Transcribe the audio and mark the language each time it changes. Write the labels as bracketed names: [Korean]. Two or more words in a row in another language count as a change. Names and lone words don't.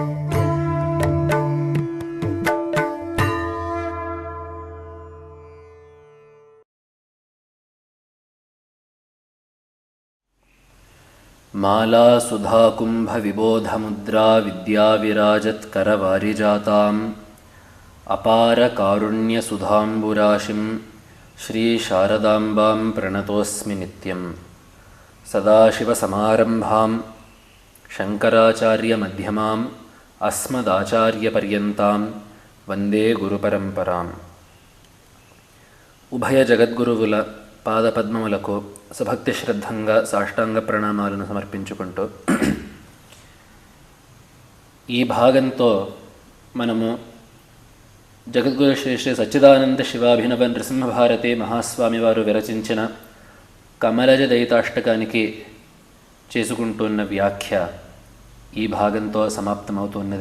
[Sanskrit] माला सुधाकुम्भ विबोधमुद्रा विद्याविराजत्करवारिजाताम् अपारकारुण्यसुधाम्बुराशिं श्रीशारदाम्बां प्रणतोऽस्मि नित्यं। सदाशिवसमारम्भां शङ्कराचार्यमध्यमाम् अस्मदाचार्यपर्यन्तां वन्दे गुरुपरम्पराम्। [Telugu] ఉభయ జగద్గురువుల పాదపద్మములకు సుభక్తి శ్రద్ధంగా సాష్టాంగ ప్రణామాలను సమర్పించుకుంటూ ఈ భాగంతో మనము జగద్గురు శ్రీ శ్రీ సచ్చిదానంద శివాభినవ నృసింహభారతి మహాస్వామి వారు విరచించిన కమలజ దయితాష్టకానికి చేసుకుంటున్న వ్యాఖ్య ఈ భాగంతో సమాప్తమవుతున్నది.